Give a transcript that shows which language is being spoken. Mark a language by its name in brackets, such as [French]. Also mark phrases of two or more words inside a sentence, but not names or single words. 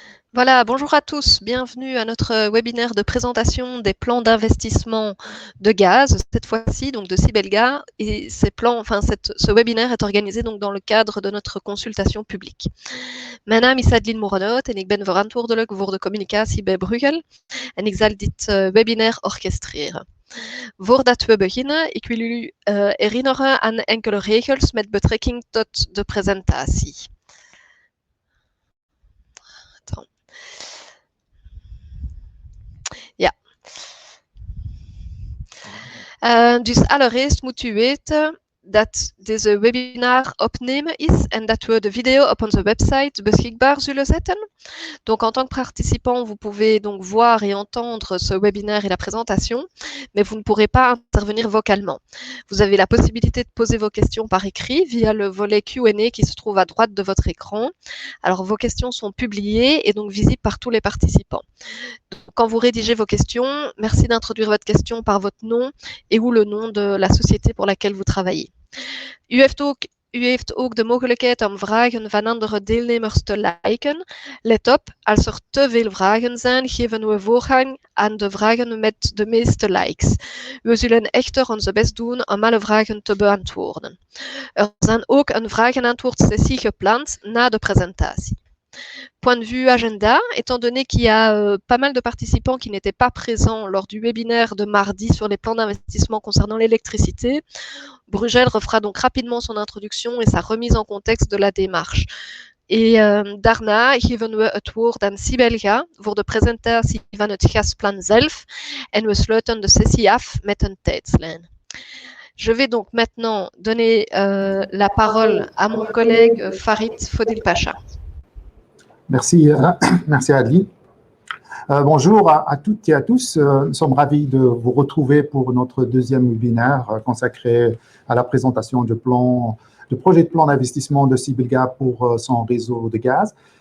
[French] Voilà, bonjour à tous, bienvenue à notre webinaire de présentation des plans d'investissement de gaz, cette fois-ci donc de Sibelga. Et ce webinaire est organisé donc dans le cadre de notre consultation publique. [Dutch] Mijn naam is Adeline Moranot en ik ben verantwoordelijk voor de communicatie bij Bruegel en ik zal dit webinar orchestreren. Voordat we beginnen, ik wil u herinneren aan enkele regels met betrekking tot de presentatie. Ja. Dus allereerst moet u weten dat deze webinar opnemen is en dat we de video op onze website beschikbaar zullen zetten. [French] Donc en tant que participant, vous pouvez donc voir et entendre ce webinaire et la présentation, mais vous ne pourrez pas intervenir vocalement. Vous avez la possibilité de poser vos questions par écrit via le volet Q&A qui se trouve à droite de votre écran. Alors vos questions sont publiées et donc visibles par tous les participants. Quand vous rédigez vos questions, merci d'introduire votre question par votre nom et ou le nom de la société pour laquelle vous travaillez. [Dutch] U heeft ook de mogelijkheid om vragen van andere deelnemers te liken. Let op, als er te veel vragen zijn, geven we voorrang aan de vragen met de meeste likes. We zullen echter onze best doen om alle vragen te beantwoorden. Er zijn ook een vraag-en-antwoord-sessie gepland na de presentatie. [French] Point de vue agenda, étant donné qu'il y a pas mal de participants qui n'étaient pas présents lors du webinaire de mardi sur les plans d'investissement concernant l'électricité, Bruegel refera donc rapidement son introduction et sa remise en contexte de la démarche. [Dutch] Daarna geven we het woord aan Sibelga voor de presentatie van het gasplan zelf en we sluiten de sessie af met een tijdslijn. [French] Je vais donc maintenant donner la parole à mon collègue Farid Fodil Pacha. Merci, merci Adeline. Bonjour à toutes et à tous. Nous sommes ravis de vous retrouver pour notre deuxième webinaire consacré à la présentation du projet de plan d'investissement de Sibelga pour son réseau de gaz.